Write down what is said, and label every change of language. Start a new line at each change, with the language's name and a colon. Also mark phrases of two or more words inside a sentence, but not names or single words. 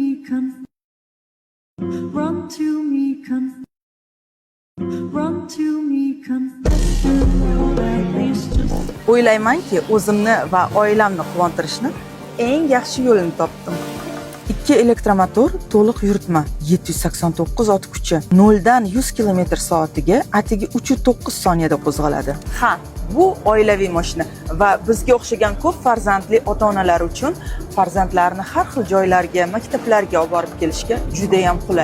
English: come. Run to me, come. Run to me, come. Mr. World, at least just.
Uzbek: O'ylaymanki, o'zimni va oilamni quvontirishni eng yaxshi yo'lini topdim. 2 elektromotor to'liq yuritma, 789 ot kuchi, 0 dan 100 km/soatiga atigi 3.9 soniyada qo'zg'aladi. Ha, bu oilaviy mashina va bizga o'xshagan ko'p farzandli ota-onalar uchun farzandlarini har xil joylarga, maktablarga olib borib kelishga juda ham qulay.